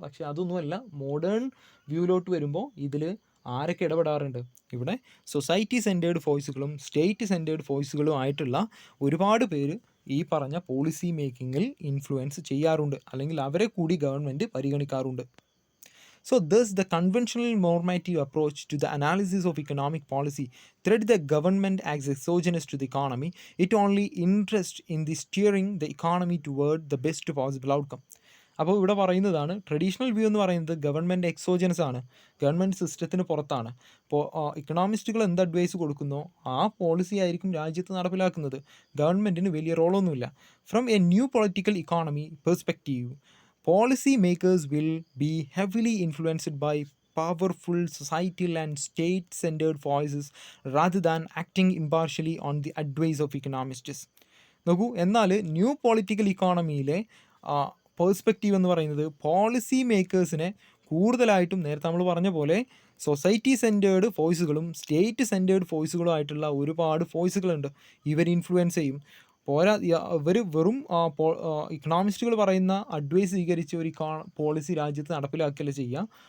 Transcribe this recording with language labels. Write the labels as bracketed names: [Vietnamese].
[Malayalam] പക്ഷേ അതൊന്നുമല്ല, മോഡേൺ വ്യൂവിലോട്ട് വരുമ്പോൾ ഇതിൽ ആരൊക്കെ ഇടപെടാറുണ്ട്? ഇവിടെ സൊസൈറ്റി സെൻറ്റേർഡ് ഫോഴ്സുകളും സ്റ്റേറ്റ് സെൻറ്റേർഡ് ഫോഴ്സുകളും ആയിട്ടുള്ള ഒരുപാട് പേര് ഈ പറഞ്ഞ പോളിസി മേക്കിങ്ങിൽ ഇൻഫ്ലുവൻസ് ചെയ്യാറുണ്ട്, അല്ലെങ്കിൽ അവരെ കൂടി government പരിഗണിക്കാറുണ്ട്. [English] So thus the conventional normative approach to the analysis of economic policy thread the government as exogenous to the economy. It only interests in the steering the economy toward the best possible outcome. [Malayalam] അപ്പോൾ ഇവിടെ പറയുന്നതാണ് traditional view എന്ന് പറയുന്നത് government exogenous ആണ്, government സിസ്റ്റത്തിന് പുറത്താണ്. അപ്പോൾ ഇക്കണോമിസ്റ്റുകൾ എന്ത് അഡ്വൈസ് കൊടുക്കുന്നോ ആ പോളിസി ആയിരിക്കും രാജ്യത്ത് നടപ്പിലാക്കുന്നത്. ഗവൺമെൻറ്റിന് വലിയ റോളൊന്നുമില്ല. [English] From a new political economy perspective, policy makers will be heavily influenced by powerful societal and state-centered voices rather than acting impartially on the advice of economists. [Malayalam] നോക്കൂ, എന്നാൽ ന്യൂ പൊളിറ്റിക്കൽ ഇക്കോണമിയിലെ പേഴ്സ്പെക്റ്റീവ് എന്ന് പറയുന്നത് policy മേക്കേഴ്സിനെ കൂടുതലായിട്ടും നേരത്തെ നമ്മൾ പറഞ്ഞ പോലെ society centred വോയിസുകളും state centred വോയിസുകളും ആയിട്ടുള്ള ഒരുപാട് വോയിസുകളുണ്ട്. ഇവർ ഇൻഫ്ലുവൻസ് ചെയ്യും. പോരാ, ഇവർ വെറും ഇക്കണോമിസ്റ്റുകൾ പറയുന്ന അഡ്വൈസ് സ്വീകരിച്ച് ഒരു പോളിസി രാജ്യത്ത് നടപ്പിലാക്കുകയല്ല ചെയ്യുക.